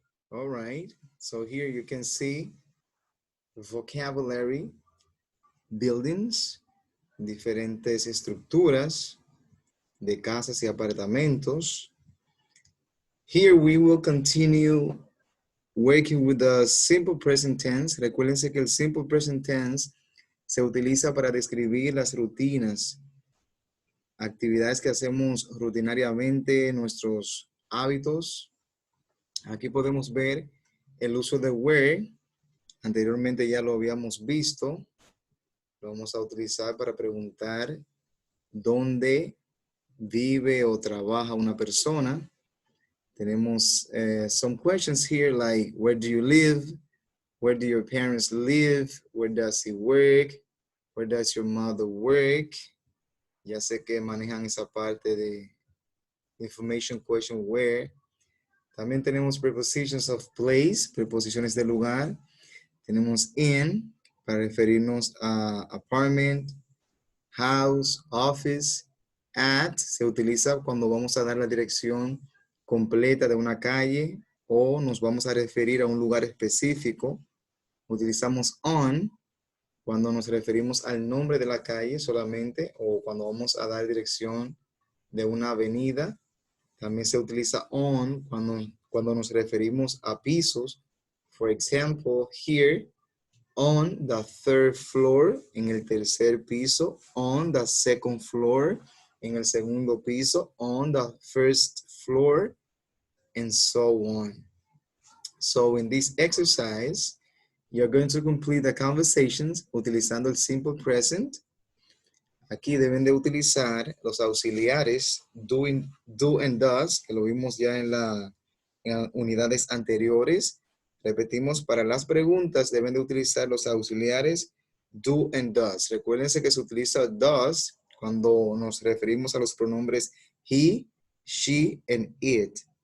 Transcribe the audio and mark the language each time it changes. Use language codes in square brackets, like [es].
[en] All right, so here you can see vocabulary, buildings, [es] diferentes estructuras de casas y apartamentos. [en] Here we will continue working with the simple present tense. [es] Recuérdense que el simple present tense se utiliza para describir las rutinas, actividades que hacemos rutinariamente, nuestros hábitos. Aquí podemos ver el uso de where. Anteriormente ya lo habíamos visto. Lo vamos a utilizar para preguntar dónde vive o trabaja una persona. Tenemos [en] some questions here like, where do you live? Where do your parents live? Where does he work? Where does your mother work? [es] Ya sé que manejan esa parte de [en] information question where. [es] También tenemos [en] prepositions of place, [es] preposiciones de lugar. Tenemos in, para referirnos a apartment, house, office. At se utiliza cuando vamos a dar la dirección completa de una calle o nos vamos a referir a un lugar específico. Utilizamos on cuando nos referimos al nombre de la calle solamente o cuando vamos a dar dirección de una avenida. También se utiliza on cuando nos referimos a pisos. [en] For example, here, on the third floor, [es] en el tercer piso. [en] On the second floor, [es] en el segundo piso. [en] On the first floor, and so on. So in this exercise, you're going to complete the conversations [es] utilizando el [en] simple present. [es] Aquí deben de utilizar los auxiliares do and does, que lo vimos ya en las unidades anteriores. Repetimos, para las preguntas deben de utilizar los auxiliares do and does. Recuérdense que se utiliza does cuando nos referimos a los pronombres he, she, and it.